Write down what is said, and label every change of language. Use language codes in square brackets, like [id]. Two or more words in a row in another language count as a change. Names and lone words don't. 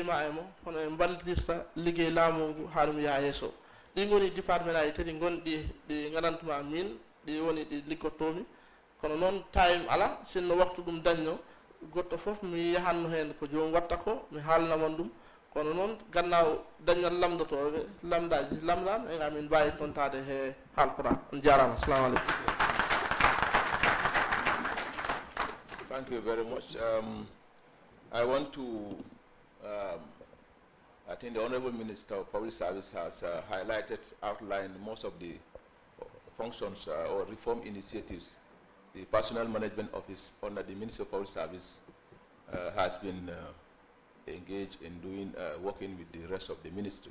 [ff] ma e mo hono e ballitirta liggey laamu ngu ha ɗum yaa yesso ɗi goni département aji tati gonɗi ɗi ganantuma min ɗi woni ɗi liggottomi kono noon time ala sinno waktu ɗum dañno goɗɗo fof mi yahanno hen ko jomum watta ko mi haalnamon ɗum kono noon gannaaw dañal lamdotoɓe lamdaji lamdama e amin mbawi tontade he haalpora on jarama [ar] السلام عليكم. [en] Thank you very much. I want to I think the Honorable Minister of Public Service has outlined most of the functions or reform initiatives the Personnel Management Office under the Ministry of Public Service has been engaged in doing, working with the rest of the ministry.